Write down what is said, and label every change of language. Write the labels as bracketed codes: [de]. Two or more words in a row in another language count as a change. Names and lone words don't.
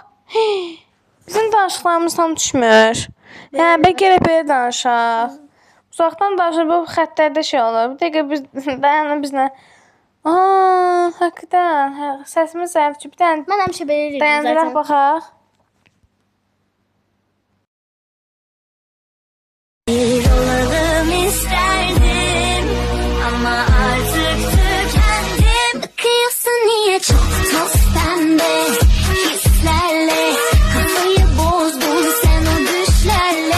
[az] Bizim danışıqlarımız tam düşmür. Bəlkə elə belə danışaq. Uzaqdan danışır, bu xətlərdə olur. Bir dəqiqə biz dayanın bizlə. Həqiqdən, səsimiz zəif ki, bir dənə mən həmişə belə edirdim zaten. Dayandıraq baxaq. [tr] Bir olalım isterdim ama artık tükendim. Bakıyorsun niye çok toz pembe hislerle kafayı bozdun sen o düşlerle.